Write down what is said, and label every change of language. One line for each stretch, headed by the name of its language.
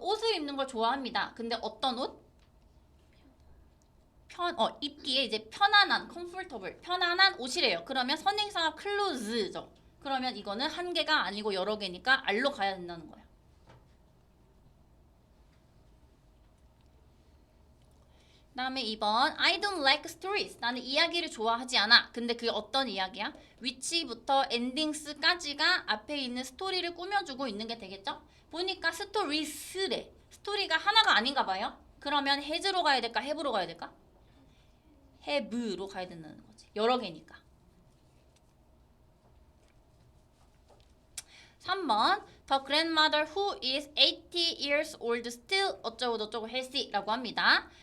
Korean: 옷을 입는 걸 좋아합니다. 근데 어떤 옷? 입기에 이제 편안한, comfortable, 편안한 옷이래요. 그러면 선행사가 clothes죠. 그러면 이거는 한 개가 아니고 여러 개니까 R로 가야 된다는 거예요.
English: 다음에 2번 I don't like stories.
Korean: 나는 이야기를 좋아하지 않아. 근데 그게 어떤 이야기야? 위치부터 엔딩스까지가 앞에 있는 스토리를 꾸며주고 있는 게 되겠죠? 보니까 스토리스래. 스토리가 하나가 아닌가 봐요. 그러면 has로 가야 될까? have로 가야 될까? have로 가야 된다는 거지. 여러 개니까.
English: 3번 The grandmother who is 80 years old still
Korean: 어쩌고 저쩌고
English: healthy라고 합니다.